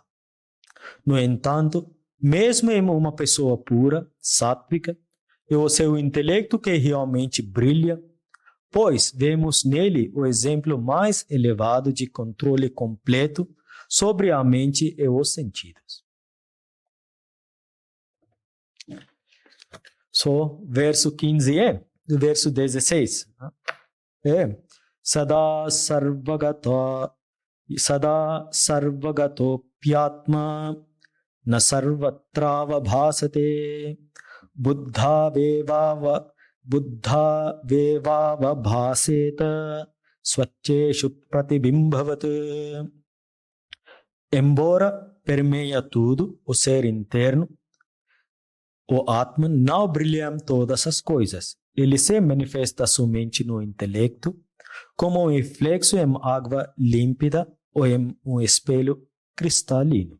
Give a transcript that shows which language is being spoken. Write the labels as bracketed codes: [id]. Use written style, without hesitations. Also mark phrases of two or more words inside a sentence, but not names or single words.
[pt] No entanto, mesmo em uma pessoa pura, sáttvica, é o seu intelecto que realmente brilha, pois vemos nele o exemplo mais elevado de controle completo sobre a mente e os sentidos. Verso 15 verso 16. [sa] सदा सर्वगतोऽप्यात्मा न सर्वत्रावभासते बुद्धावेवावभासेत स्वच्छेषु प्रतिबिम्बवत्. [pt] Embora permeia tudo, o ser interno, o Atman não brilha em todas as coisas. Ele se manifesta somente no intelecto, como um reflexo em água límpida ou em um espelho cristalino.